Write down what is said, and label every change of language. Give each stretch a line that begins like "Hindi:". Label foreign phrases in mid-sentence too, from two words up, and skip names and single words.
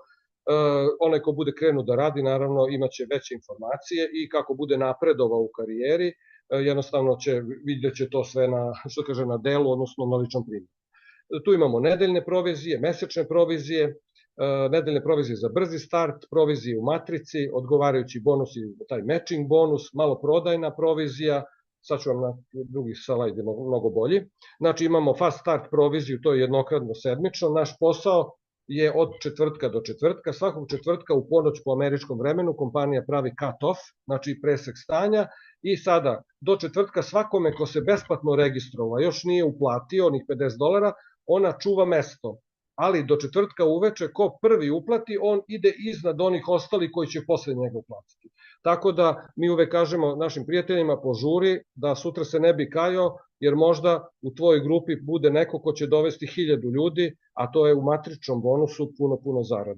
Serbian: Onaj ko bude krenuo da radi, naravno, imaće veće informacije i kako bude napredovao u karijeri, jednostavno vidjet će to sve na delu, odnosno na ličnom primjeru. Tu imamo nedeljne provizije, mesečne provizije, nedeljne provizije za brzi start, provizije u matrici, odgovarajući bonusi, taj
English: matching bonus,
Serbian: maloprodajna provizija, sad ću vam na drugih slajdima mnogo bolji. Znači imamo
English: fast start
Serbian: proviziju, to je jednokratno sedmično, naš posao je od četvrtka do četvrtka, svakog četvrtka u ponoć po američkom vremenu kompanija pravi
English: cut off,
Serbian: znači presek stanja i sada do četvrtka svakome ko se besplatno registrovao, još nije uplatio onih $50, ona čuva mesto, ali do četvrtka uveče ko prvi uplati, on ide iznad onih ostali koji će posle njega uplatiti. Tako da mi uvek kažemo našim prijateljima požuri da sutra se ne bi kajao, jer možda u tvojoj grupi bude neko ko će dovesti 1000 ljudi, a to je u matričnom bonusu puno zarade.